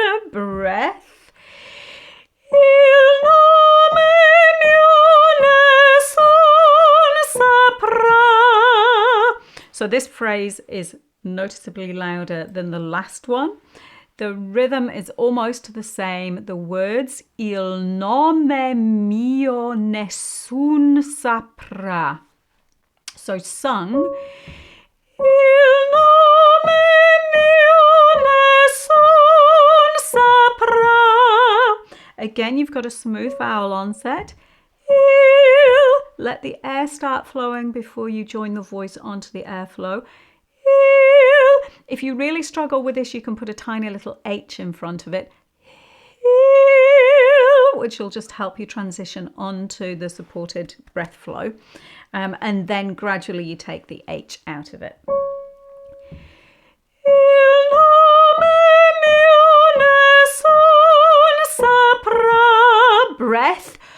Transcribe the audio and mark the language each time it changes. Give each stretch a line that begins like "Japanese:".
Italian: Breath. Il nome mio nessun saprà.
English: So this phrase is noticeably louder than the last one. The rhythm is almost the same. The words
Italian: il nome mio nessun saprà.
English: So sung,
Italian: il nome mio nessun saprà.
English: Again, you've got a smooth vowel onset. Il. Let the air start flowing before you join the voice onto the airflow. Il. If you really struggle with this, you can put a tiny little H in front of it. Il, which will just help you transition onto the supported breath flow. And then gradually you take the H out of it.
Italian: Il nome mio nessun saprà. Breath.